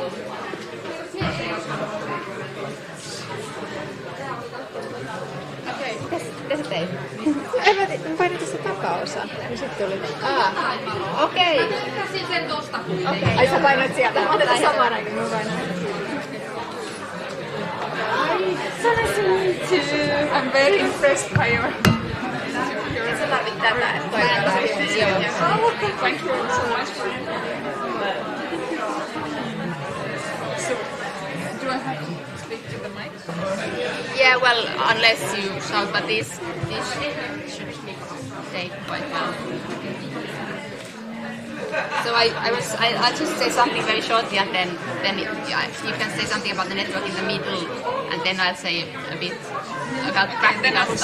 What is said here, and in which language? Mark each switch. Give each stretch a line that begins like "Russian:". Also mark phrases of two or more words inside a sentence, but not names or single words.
Finnish: Okei, mitä sä teit? Mä painin tässä takaosan. Ja sitten tuli. Okei. Sen tosta kuitenkin. Ai sä painoit sieltä. Mä otetaan samaan aikaan. Mä painoin.
English: So nice to meet you. I'm very impressed by your...
Finnish: Sä tarvit tätä, että toinen.
English: Thank you so much. So, do I have to speak to the mic? Yeah, well, unless you shout, but this should take quite well. So I'll just say something very shortly, and then you can say something about the network in the middle, and then I'll say a bit about practical stuff.